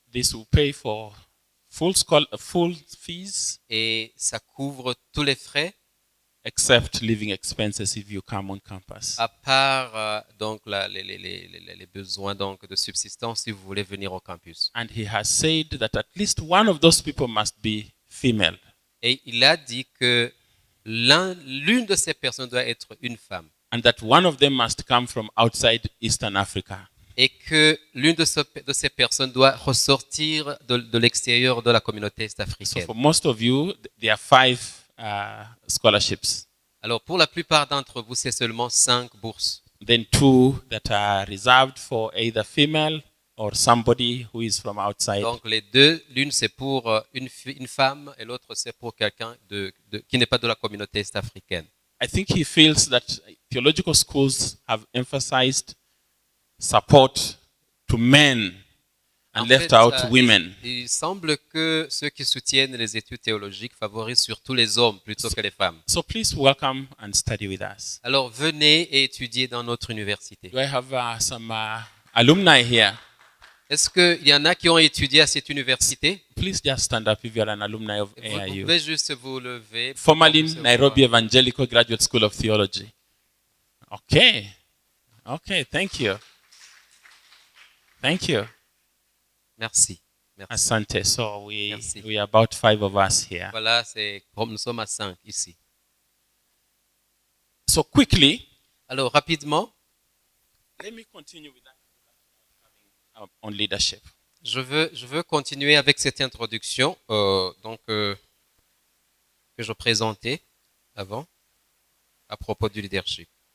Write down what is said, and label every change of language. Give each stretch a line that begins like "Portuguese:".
English: This will pay for full fees,
French: Et ça couvre tous les frais
English: except living expenses if you come on campus.
French: à part donc les besoins donc de subsistance si vous voulez venir au campus.
English: And he has said that at least one of those people must be female.
French: Et il a dit que l'une de ces personnes doit être une femme.
English: And that one of them must come from outside Eastern Africa.
French: Et que l'une de ces personnes doit ressortir de l'extérieur de la communauté
English: So
French: est-africaine.
English: for most of you, there are 5 scholarships.
French: Alors, pour la plupart d'entre vous, c'est seulement 5 bourses.
English: Then 2 that are reserved for either female or somebody who is from outside.
French: Donc, les deux, l'une c'est pour une femme et l'autre c'est pour quelqu'un qui n'est pas de la communauté est-africaine.
English: I think he feels that theological schools have emphasized support to men and
French: En
English: left
French: fait,
English: out women.
French: il semble que ceux qui soutiennent les études théologiques favorisent surtout les hommes plutôt que les femmes.
English: So please welcome and study with us.
French: Alors, venez et étudiez dans notre université.
English: Do I have some alumni here?
French: Est-ce qu'il y en a qui ont étudié à cette université?
English: Please just stand up if you are an alumni of
French: Vous
English: AIU.
French: pouvez juste vous lever. pour
English: Formerly
French: recevoir.
English: Nairobi Evangelical Graduate School of Theology. Okay. Okay, thank you. Thank you.
French: Merci. Merci.
Swahili: Asante.
English: So
French: Merci.
English: we are about 5 of us here.
French: Voilà, nous sommes à 5 ici.
English: So quickly,
French: Alors, rapidement,
English: let me continue with that on leadership.
French: je veux continuer avec cette introduction que je présentais avant à propos du leadership.